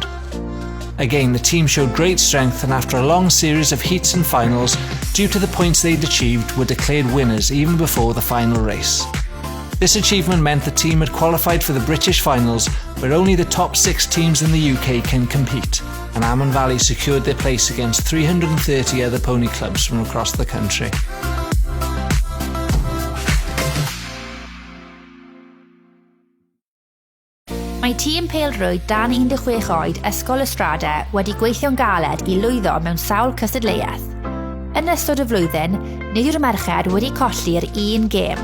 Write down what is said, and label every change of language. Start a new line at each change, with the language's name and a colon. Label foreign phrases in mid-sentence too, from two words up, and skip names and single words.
English: Again, the team showed great strength, and after a long series of heats and finals, due to the points they'd achieved, were declared winners even before the final race. This achievement meant the team had qualified for the British finals, where only the top 6 teams in the UK can compete, and Amman Valley secured their place against 330 other pony clubs from across the country.
Welsh: Mae tîm pêl-rwyd dan 16 oed Ysgol Ystrada wedi gweithio'n galed I lwyddo mewn sawl cystadleuaeth. Yn ystod y flwyddyn, nid yw'r merched wedi colli'r un gêm.